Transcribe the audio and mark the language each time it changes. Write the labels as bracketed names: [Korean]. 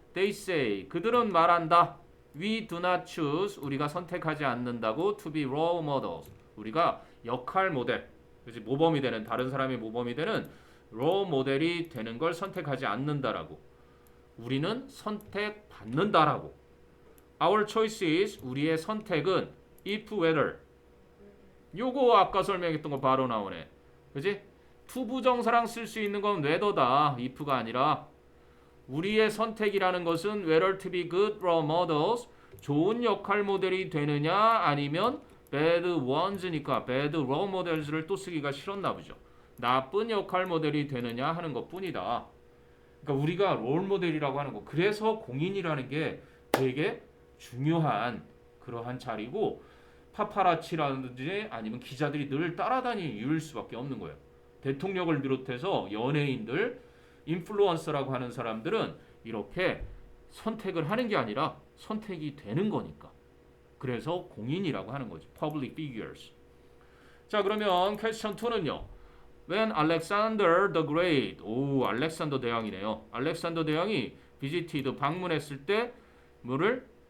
[English] They say [Korean] 그들은 말한다. [English] We do not choose [Korean] 우리가 선택하지 않는다고 [English] to be role models [Korean] 우리가 역할 모델 그렇지 모범이 되는 다른 사람이 모범이 되는 role 모델이 되는 걸 선택하지 않는다라고. 우리는 선택받는다라고. [English] Our choices, [Korean] 우리의 선택은 if whether. 요거 아까 설명했던 거 바로 나오네. 그지? 투부정사랑 쓸 수 있는 건 whether다. if가 아니라. 우리의 선택이라는 것은 [English] whether to be good role models, [Korean] 좋은 역할 모델이 되느냐 아니면 [English] bad ones [Korean] 니까 bad role models를 또 쓰기가 싫었나 보죠. 나쁜 역할 모델이 되느냐 하는 것뿐이다. 그러니까 우리가 롤 모델이라고 하는 거. 그래서 공인이라는 게 되게 중요한 그러한 자리고 파파라치라든지 아니면 기자들이 늘 따라다니는 이유일 수밖에 없는 거예요. 대통령을 비롯해서 연예인들, 인플루언서라고 하는 사람들은 이렇게 선택을 하는 게 아니라 선택이 되는 거니까. 그래서 공인이라고 하는 거죠. [English] Public figures. [Korean] 자, 그러면 퀘스천 2는요. [English] When Alexander the Great, [Korean] 오, 알렉산더 대왕이네요. 알렉산더 대왕이 [English] visited, [Korean] 방문했을 때 뭐를?